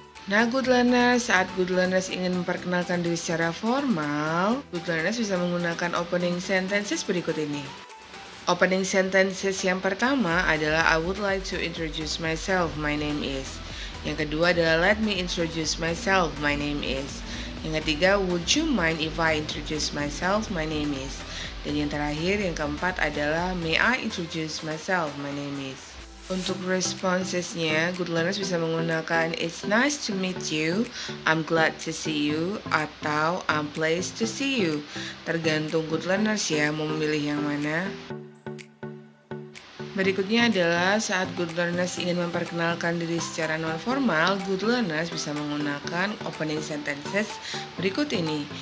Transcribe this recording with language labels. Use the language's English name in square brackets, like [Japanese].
[Indonesian] Nah good learners, saat good learners ingin memperkenalkan diri secara formal, good learners bisa menggunakan opening sentences berikut ini. [English] Opening sentences [Indonesian] yang pertama adalah [English] I would like to introduce myself, my name is. [Indonesian] Yang kedua adalah [English] let me introduce myself, my name is. [Indonesian] Yang ketiga, [English] would you mind if I introduce myself, my name is. [Indonesian] Dan yang terakhir, yang keempat adalah [English] may I introduce myself, my name is. [Indonesian] Untuk responsesnya, good learners bisa menggunakan [English] it's nice to meet you, I'm glad to see you, [Indonesian] atau [English] I'm pleased to see you. [Indonesian] Tergantung good learners ya, mau memilih yang mana. Berikutnya adalah saat good learners ingin memperkenalkan diri secara non-formal, good learners bisa menggunakan opening sentences berikut ini.